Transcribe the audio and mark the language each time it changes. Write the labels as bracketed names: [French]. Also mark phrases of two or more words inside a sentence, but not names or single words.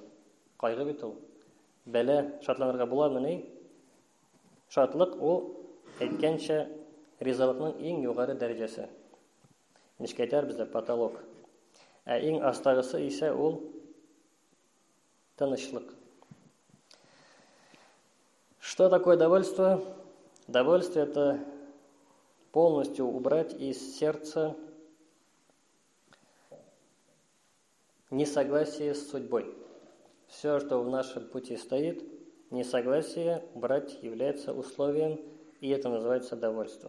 [Tatar] Кайгы бит ул. Бәлә шатланырга буламыни? Шатлык ул әйткәнчә ризалыкның иң югары дәрәҗәсе. Ничек әйтәр бездә потолок. Ә иң астагысы исә ул тынычлык. [Russian] Что такое довольство? Довольство — это полностью убрать из сердца несогласие с судьбой. Все, что в нашем пути стоит, несогласие убрать является условием, и это называется довольство.